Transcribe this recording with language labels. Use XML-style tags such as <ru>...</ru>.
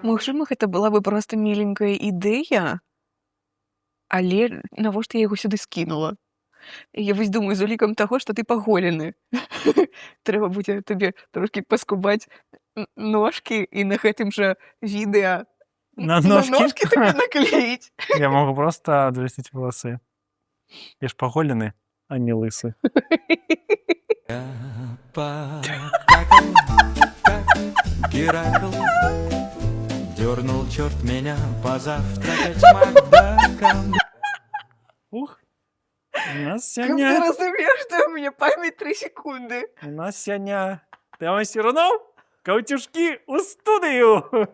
<be>Магчыма, гэта была бы проста міленькая ідэя, але навошта я яго сюды скінула? Я вось думаю, з улікам таго, што ты паголены. Трэба будзе табе трошкі паскубаць ножкі і на гэтым жа відэа На на ножкі? ножкі табе наклеіць.</be> <ru>Я могу просто отрастить волосы. Я ж поголеный, а не лысый. Я покакал, как Геракл. Дернул черт меня позавтракать Макдаком.</ru> <be>Ух. У нас Каб ты сёння... разумееш, што у мяне памяць 3 секунды. У нас сёння... Тема Сірунов, Каўцюшкі у студыю.</be>